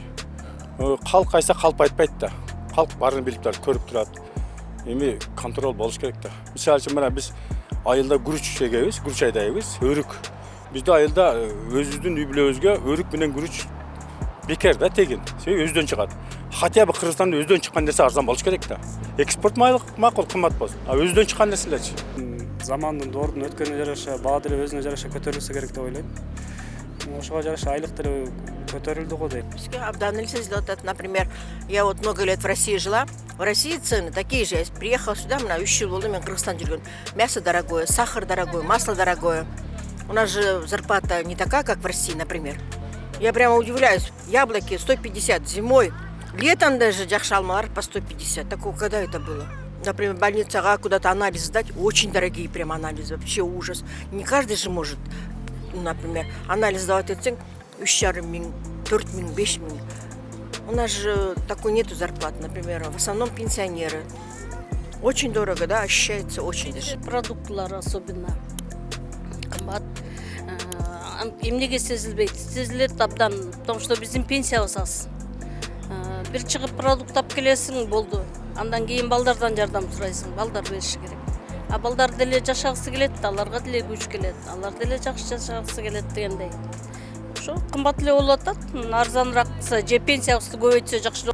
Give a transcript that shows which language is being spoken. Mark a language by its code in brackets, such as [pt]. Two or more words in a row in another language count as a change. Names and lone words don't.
[ky] Калк кайса калп айтпайт да. Калк баарын билип турат, көрүп турат. Эми контроль болуш керек да. Мисалы үчүн мына биз айылда күрүч эгебиз, күрүч айдайбыз, өрүк. Бизде айылда өзүбүздүн үй бүлөбүзгө өрүк менен күрүч бекер да, тегин. Себеби өздөн чыгат. [ru] Хотя бы [ky] Кыргызстанда өздөн чыккан нерсе арзан болуш керек да. Экспорт макул, кымбат болсун. Өздөн чыккан нерселерчи. Замандын доордун өткөнүнө жараша баа деле өзүнө жараша көтөрүлсө керек деп ойлойм. Ошого жараша айлык деле көтөрүлдү го дейм. Бизге абдан эле сезилип атат. [ru] Например, я вот много лет в России жила. В России цены такие же. Я приехала сюда, [ky] 3 жыл болду, мен Кыргызстан жүргөн. [ru] Мясо дорогое, сахар дорогой, масло дорогое. У нас же зарплата не такая, как в России, например. Я прямо удивляюсь. Яблоки 150 зимой, летом даже [ky] жакшы алмалар [ru] по 150. Такого когда это было? Например, больницага куда-то анализ сдать, очень дорогие прям анализы, вообще ужас. Не каждый же может, например, анализ сдавать этсең 3,5 миң, 4 миң, 5 миң. У нас же такой нету зарплаты, например, в основном пенсионеры. Очень дорого, да, ощущается очень даже. [ky] Продуктылар особенно кымбат. Эмнеге сезилбейт? Сезилет абдан, [ru] потому что [ky] биздин пенсиябыз аз. Бир чыгып продукт алып келесиң, болду. Андан кийин балдардан жардам сурайсың, балдар бериши керек. Балдар деле жашагысы келет, аларга деле күч келет, алар деле жакшы жашагысы келет дегендей. Ошо кымбат эле болуп атат, арзаныраак кылса, же пенсиябызды көбөйтсө жакшыраак.